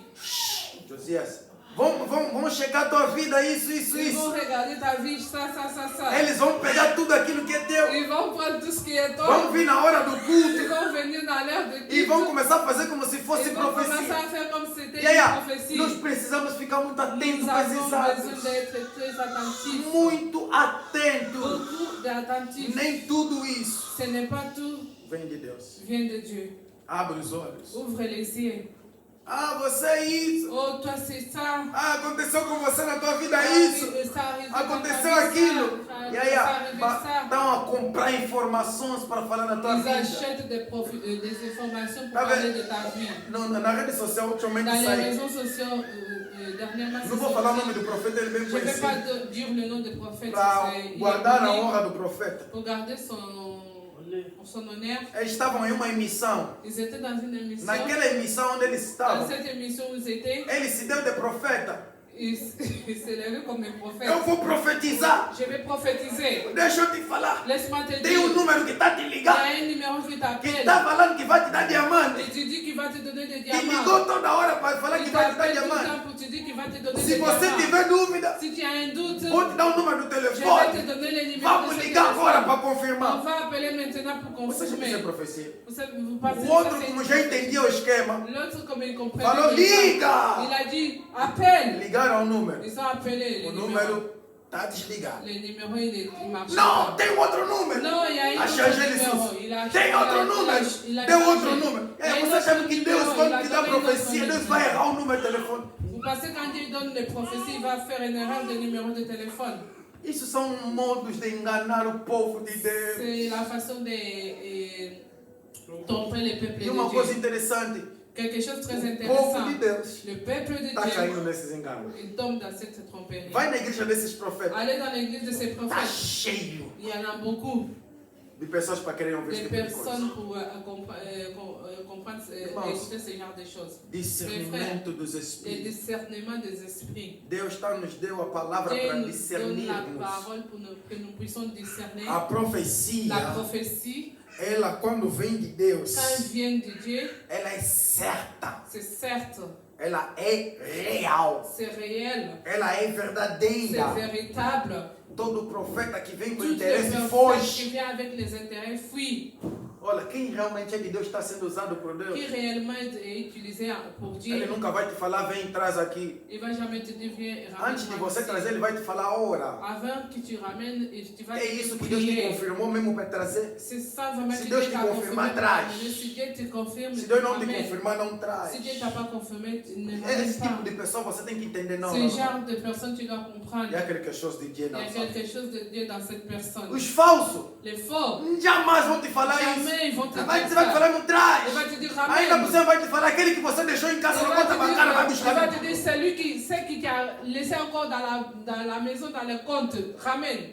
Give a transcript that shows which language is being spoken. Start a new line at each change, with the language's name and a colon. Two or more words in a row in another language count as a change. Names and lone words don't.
Portuguese: Josias, vão checar a tua vida, isso.
French: Ils vont regarder ta vie, ça.
Portuguese: Eles vão pegar tudo aquilo que é teu.
French: Ils vont prendre tout ce qui est toi.
Portuguese: Vão vir na hora do
French: Ils
Portuguese: culto
French: vont venir dans l'heure de
Portuguese: e vão
French: culte.
Portuguese: começar a fazer como se fosse
French: Ils vont commencer
Portuguese: profecia.
French: à faire comme si c'était
Portuguese: E aí,
French: une prophétie.
Portuguese: nós precisamos ficar muito atentos
French: Nous
Portuguese: com
French: avons
Portuguese: esses
French: besoin
Portuguese: atos.
French: d'être très attentifs.
Portuguese: Muito atentos.
French: Beaucoup d'attentifs.
Portuguese: Nem tudo isso
French: Ce n'est pas tout
Portuguese: vem de Deus.
French: vient de Dieu.
Portuguese: Abre os olhos.
French: Ouvre les yeux.
Portuguese: Ah, você é isso.
French: Oh, toi c'est ça.
Portuguese: Ah, aconteceu com você na tua vida
French: Ça
Portuguese: isso.
French: arrive- ça arrive
Portuguese: Aconteceu
French: dans ta vie,
Portuguese: aquilo.
French: ça,
Portuguese: E
French: ça
Portuguese: aí,
French: arrive ça.
Portuguese: estão a comprar informações para falar na tua
French: Ils
Portuguese: vida.
French: achètent des informations pour
Portuguese: Ah, mais-
French: parler de ta vie.
Portuguese: Na rede social, ultimamente
French: Dans les
Portuguese: sai.
French: réseaux sociaux, dernièrement,
Portuguese: Não vou falar o nome do profeta, ele é bem
French: je ne vais pas
Portuguese: conhecido.
French: dire le nom du prophète.
Portuguese: Para
French: il est
Portuguese: guardar a
French: connu
Portuguese: honra do profeta.
French: pour garder son honneur.
Portuguese: Eles estavam em uma emissão.
French: Ils étaient dans une émission.
Portuguese: Naquela emissão onde eles
French: Dans
Portuguese: estavam,
French: cette émission où ils étaient,
Portuguese: ele se deu de profeta.
French: ils s'est levé comme un prophète.
Portuguese: Eu vou profetizar.
French: Je vais prophétiser.
Portuguese: Deixa eu te falar.
French: Laisse-moi te
Portuguese: Tem um
French: dire.
Portuguese: número que está te
French: Il y
Portuguese: ligando.
French: a un numéro qui
Portuguese: Que
French: t'appelle.
Portuguese: está falando que vai te dar diamante.
French: Et tu dis qu'il va te donner des
Portuguese: Que ligou
French: diamants.
Portuguese: toda hora para falar que
French: Il
Portuguese: vai te dar
French: t'appelle tout le
Portuguese: diamante.
French: temps pour te dire qu'il va te donner
Portuguese: Se
French: des
Portuguese: você
French: diamants.
Portuguese: tiver dúvida,
French: Si tu as un doute,
Portuguese: vou te dar o número do
French: je vais te
Portuguese: telefone.
French: donner les numéros
Portuguese: Vamos
French: de ce
Portuguese: ligar agora
French: téléphone.
Portuguese: para
French: On
Portuguese: confirmar.
French: va appeler maintenant pour
Portuguese: Você já
French: confirmer.
Portuguese: fez a profecia?
French: Vous pensez
Portuguese: O
French: que
Portuguese: outro,
French: ça, c'est-
Portuguese: como já entendia o esquema,
French: L'autre, comme il comprenait,
Portuguese: falou:
French: il
Portuguese: liga!
French: a dit appelle.
Portuguese: Ligaram o número.
French: Ils ont appelé
Portuguese: O
French: les numéros.
Portuguese: número está desligado.
French: Les numéros, il marche
Portuguese: Não,
French: pas.
Portuguese: tem outro número.
French: Non, il y a un
Portuguese: A
French: autre changer de numéro. sous. Il a
Portuguese: Tem outro número.
French: il a
Portuguese: Deu
French: changé.
Portuguese: outro número.
French: Il y a un
Portuguese: Você
French: autre
Portuguese: sabe que Deus,
French: numéro, il
Portuguese: quando
French: a
Portuguese: te dá
French: donné une autre
Portuguese: profecia, Deus
French: numéro.
Portuguese: vai errar o número de telefone.
French: Vous pensez quand Dieu donne les prophéties, il va faire une erreur de numéro de téléphone.
Portuguese: Isso são modos de enganar o povo de Deus.
French: C'est la façon de tromper le peuple
Portuguese: E uma coisa
French: de Dieu.
Portuguese: interessante,
French: Quelque chose de très
Portuguese: o povo
French: intéressant.
Portuguese: de Deus
French: Le peuple de
Portuguese: está caindo
French: Dieu,
Portuguese: nesses enganos.
French: il tombe dans cette tromperie.
Portuguese: Vai na igreja desses profetas.
French: Allez dans l'église de ces
Portuguese: Está
French: prophètes.
Portuguese: cheio.
French: Il y en a beaucoup
Portuguese: de pessoas para quererem ouvir
French: de
Portuguese: esse tipo de coisa.
French: personnes pour comprendre et écouter ce genre de choses.
Portuguese: Discernimento dos
French: Le
Portuguese: espíritos.
French: discernement des esprits.
Portuguese: Deus nos deu a palavra
French: Dieu
Portuguese: para
French: nous donne la
Portuguese: discernirmos.
French: parole pour que nous puissions discerner.
Portuguese: A profecia,
French: La prophétie,
Portuguese: ela quando vem de Deus,
French: quand elle vient de Dieu,
Portuguese: ela é certa,
French: c'est certes,
Portuguese: ela é real,
French: c'est réel,
Portuguese: ela é
French: c'est
Portuguese: verdadeira.
French: véritable.
Portuguese: Todo profeta que vem com
French: Toutes les
Portuguese: interesse
French: personnes
Portuguese: foge.
French: qui viennent avec les intérêts fuient.
Portuguese: Olha, quem realmente é de Deus está sendo usado por Deus.
French: Qui réellement est utilisé pour
Portuguese: Ele
French: Dieu.
Portuguese: nunca vai te falar, vem, traz aqui.
French: Il va jamais te dire viens et
Portuguese: Antes de
French: ramène-moi
Portuguese: você
French: ici.
Portuguese: trazer, ele vai te falar, ora.
French: Avant que tu ramènes, et tu vas
Portuguese: É isso que Deus te
French: prier.
Portuguese: confirmou mesmo para trazer.
French: C'est ça vraiment Si que
Portuguese: Deus
French: Dieu
Portuguese: te
French: t'a
Portuguese: confirmar,
French: confirmé.
Portuguese: traz.
French: Si Dieu te confirme,
Portuguese: Se
French: tu
Portuguese: Deus não te
French: ramènes.
Portuguese: confirmar, não traz.
French: Si Dieu t'a pas confirmé, tu ne
Portuguese: Esse
French: ramènes pas.
Portuguese: tipo de pessoa você tem que entender, não.
French: Ce
Portuguese: não, não.
French: genre de personne, tu dois comprendre. Il y a quelque chose de Dieu Il y dans a ça. quelque chose de Dieu dans cette personne.
Portuguese: Os falsos
French: Les faux,
Portuguese: jamais vão te falar isso.
French: jamais ils vont te dire
Portuguese: Você vai te
French: ça.
Portuguese: falar, não traz.
French: Il va te dire
Portuguese: Ainda
French: ramène.
Portuguese: você vai te falar, aquele que você deixou em casa,
French: Il
Portuguese: na
French: va
Portuguese: conta
French: te
Portuguese: bancária, vai
French: dire,
Portuguese: buscar.
French: celui qui t'a laissé encore dans la maison, dans le compte, ramène.